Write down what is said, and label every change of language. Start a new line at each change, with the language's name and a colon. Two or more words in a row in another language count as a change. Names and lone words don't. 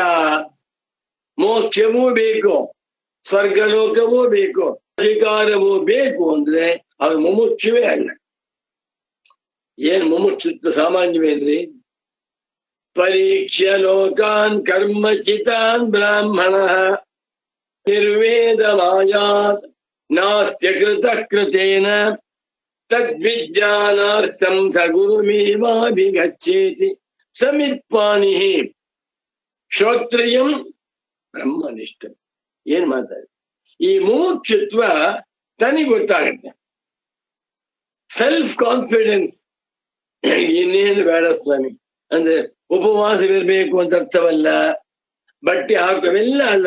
Kannada: ಮೋಕ್ಷವೂ ಬೇಕು, ಸ್ವರ್ಗಲೋಕವೂ ಬೇಕು, ಅಧಿಕಾರವೂ ಬೇಕು ಅಂದ್ರೆ ಅದು ಮುಮುಕ್ಷುವೇ ಅಲ್ಲ. ಏನ್ ಮುಮುಕ್ಷುತ್ವ ಸಾಮಾನ್ಯವೇನ್ರಿ?
Sanskrit: ಪರೀಕ್ಷ್ಯ ಲೋಕಾನ್ ಕರ್ಮಚಿತಾನ್ ಬ್ರಾಹ್ಮಣ ನಿರ್ವೇದ ಮಾಯಾತ್ ನಾಸ್ತ್ಯ ಕೃತ ಕೃತೇನ ತದ್ವಿಜ್ಞಾನಾರ್ಥಂ ಸ ಗುರುಮೇವಾಭಿಗಚ್ಚೇತಿ ಸಮಿತ್ಪಾಣಿ ಶ್ರೋತ್ರಿಯಂ ಬ್ರಹ್ಮನಿಷ್ಠ.
Kannada: ಏನ್ ಮಾತಾಡಿ? ಈ ಮುಮುಕ್ಷುತ್ವ ತನಿಗೆ ಗೊತ್ತಾಗತ್ತೆ.
English: self confidence.
Kannada: ಇನ್ನೇನು ಬೇಡ ಸ್ವಾಮಿ ಅಂದ್ರೆ ಉಪವಾಸವಿರ್ಬೇಕು ಅಂತ ಅರ್ಥವಲ್ಲ, ಬಟ್ಟೆ ಹಾಕುವೆಲ್ಲ ಅಲ್ಲ.